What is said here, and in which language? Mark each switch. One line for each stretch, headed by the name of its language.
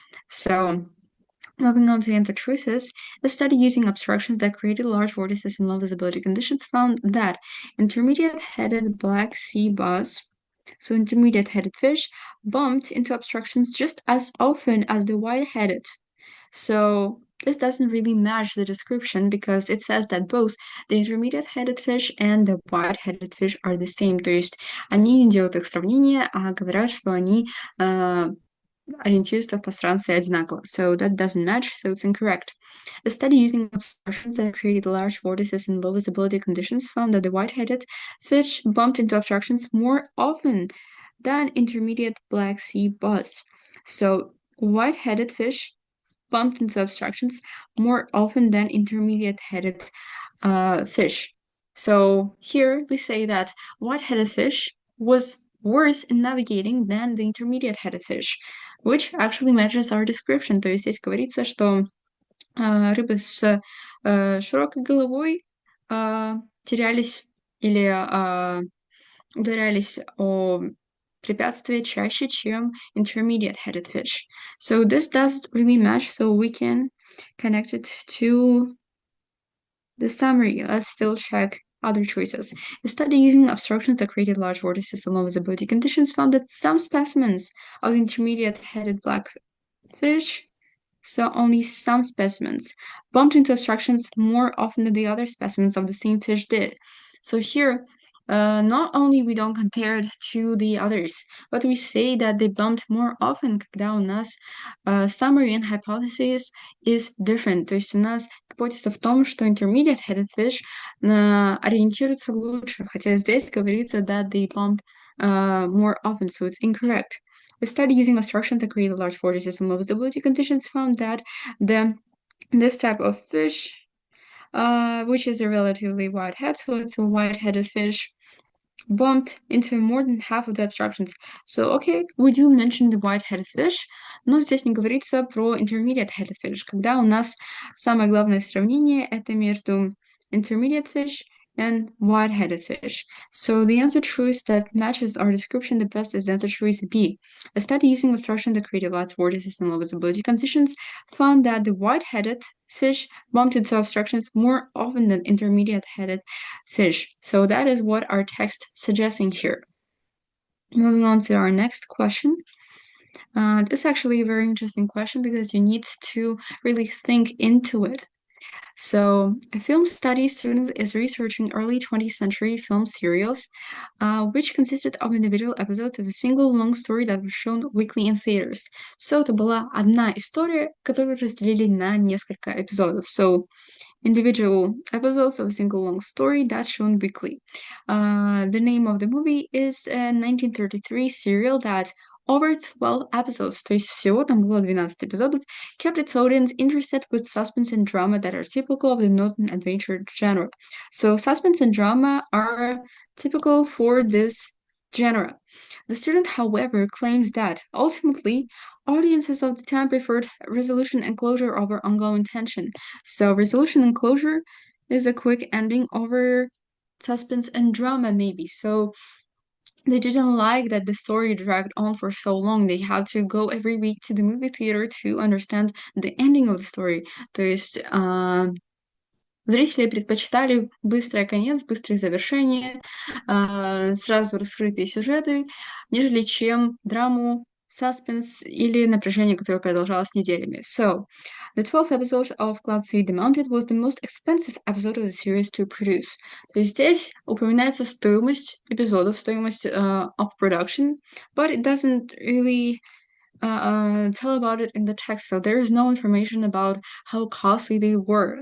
English: So moving on to anti-truths, a study using obstructions that created large vortices in low visibility conditions found that intermediate-headed black sea bass, so intermediate-headed fish, bumped into obstructions just as often as the wide-headed. So this doesn't really match the description because it says that both the intermediate-headed fish and the wide-headed fish are the same.
Russian: То есть они не делают их сравнение, а говорят, что они ориентируются в пространстве одинаково.
English: So that doesn't match, so it's incorrect. A study using obstructions that created large vortices in low visibility conditions found that the white-headed fish bumped into obstructions more often than intermediate Black Sea bass. So white-headed fish bumped into obstructions more often than intermediate-headed fish. So here we say that white-headed fish was worse in navigating than the intermediate-headed fish, which actually matches our description.
Russian: То есть здесь говорится, что рыбы с широкой головой терялись или ударялись о препятствия чаще, чем
English: intermediate-headed fish. So this does really match, so we can connect it to the summary. Let's still check other choices. A study using obstructions that created large vortices in low visibility conditions found that some specimens of intermediate-headed blackfish, so only some specimens, bumped into obstructions more often than the other specimens of the same fish did. So here, not only we don't compare it to the others, but we say that they bumped more often,
Russian: когда у нас
English: summary and hypothesis is different.
Russian: То есть у нас гипотеза в том, что
English: intermediate-headed fish
Russian: ориентируются лучше, хотя здесь говорится
English: that they bump more often, so it's incorrect. A study using obstructions that create large vortices in low visibility conditions found that this type of fish, which is a relatively wide head, so it's a wide-headed fish, bumped into more than half of the obstructions. So, okay, we do mention the wide-headed fish,
Russian: но здесь не говорится про
English: intermediate-headed fish,
Russian: когда у нас самое главное сравнение это между
English: intermediate fish and white-headed fish. So the answer choice that matches our description the best is the answer choice B. A study using obstruction that created light vortices and low visibility conditions found that the white-headed fish bumped into obstructions more often than intermediate-headed fish. So that is what our text suggesting here. Moving on to our next question. This is actually a very interesting question because you need to really think into it. So, a film study student is researching early 20th century film serials, which consisted of individual episodes of a single long story that was shown weekly in theaters.
Russian: So, это была одна история, которую разделили на несколько эпизодов.
English: So, individual episodes of a single long story that's shown weekly. The name of the movie is a 1933 serial that over 12 episodes,
Russian: то есть всего там было 12 эпизодов,
English: kept its audience interested with suspense and drama that are typical of the northern adventure genre. So suspense and drama are typical for this genre. The student, however, claims that ultimately audiences of the time preferred resolution and closure over ongoing tension. So resolution and closure is a quick ending over suspense and drama, maybe. So they didn't like that the story dragged on for so long. They had to go every week to the movie theater to understand the ending of the story.
Russian: То есть зрители предпочитали быстрый конец, быстрое завершение, сразу раскрытые сюжеты, нежели чем драму, suspense или напряжение, которое продолжалось неделями.
English: So, the 12th episode of Cloud Sea Demounted was the most expensive episode of the series to produce.
Russian: То есть здесь упоминается стоимость эпизодов, стоимость
English: of production, but it doesn't really tell about it in the text, so there is no information about how costly they were.